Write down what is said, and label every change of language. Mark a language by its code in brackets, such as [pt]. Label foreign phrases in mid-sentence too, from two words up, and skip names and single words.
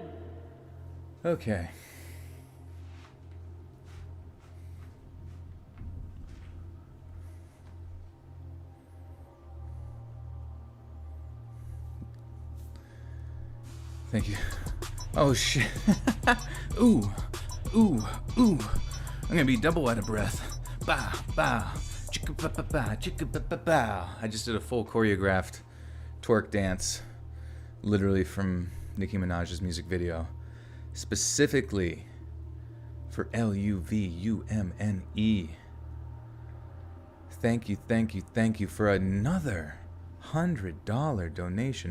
[en] Okay. Thank you. Oh shit. Ooh. I'm gonna be double out of breath. Bow. Chicka ba ba ba. Chicka ba ba bow. I just did a full choreographed twerk dance, literally from Nicki Minaj's music video, specifically for LUVUMNE. Thank you for another $100 donation.